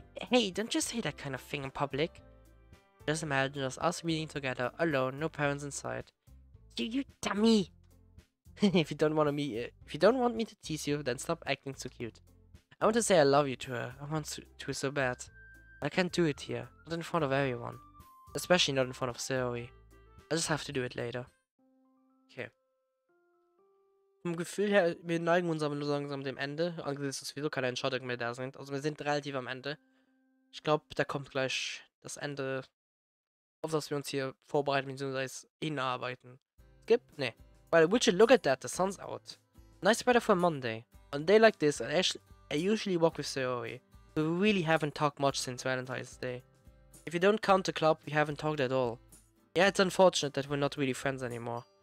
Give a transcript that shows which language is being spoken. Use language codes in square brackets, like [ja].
[en] Hey, don't just say that kind of thing in public. Just imagine just us reading together, alone, no parents inside. You dummy! If you don't want me to tease you, then stop acting so cute. I want to say I love you to her. I want to so bad. I can't do it here, not in front of everyone. Especially not in front of ZOWIE. I just have to do it later. Okay. [de] Vom Gefühl her, wir neigen uns aber nur langsam dem Ende, angesichts dass sowieso keine Entscheidungen mehr da sind. Also wir sind relativ am Ende. Ich glaube, da kommt gleich das Ende, auf das wir uns hier vorbereiten bzw. hinarbeiten. Skip? Nee. [en] Well, would you look at that, the sun's out. Nice weather for Monday. On a day like this, I usually walk with ZOWIE. We really haven't talked much since Valentine's Day. If you don't count the club, we haven't talked at all. Yeah, it's unfortunate that we're not really friends anymore.